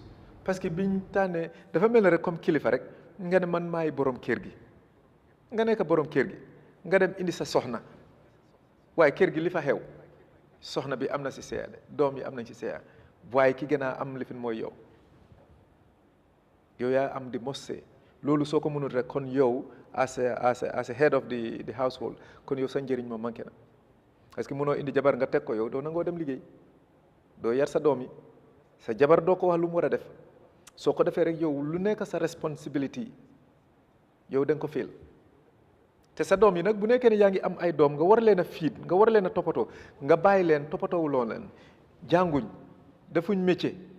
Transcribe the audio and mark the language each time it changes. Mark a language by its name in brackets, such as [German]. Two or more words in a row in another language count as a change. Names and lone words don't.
[French] parce que [Wolof] biñ tànnee dafa mel ne rek comme kilifa rek nga ne man maay borom kër gi nga nekk borom kër gi nga dem indi sa soxna waaye kër gi li fa xew soxna bi am na si seede doom yi am nañ si seede waaye ki gën a am lifin mooy yow yaa am di mosse loolu soo ko mënul rek kon yow. [English] as a head of the household [Wolof] kon yow sa njëriñ moom manqué na [French] parce que [Wolof] mënoo indi jabar nga teg ko yow doo nangoo dem liggéey doo yar sa doom yi sa jabar doo ko wax lu mu war a def soo ko defee rek yow lu nekk sa responsibility yow da nga ko féel te sa doom yi nag bu nekkee ne yaa ngi am ay doom nga war leen a fiit nga war leen a toppatoo nga bàyyi leen toppatoowuloo leen jànguñ defuñ métier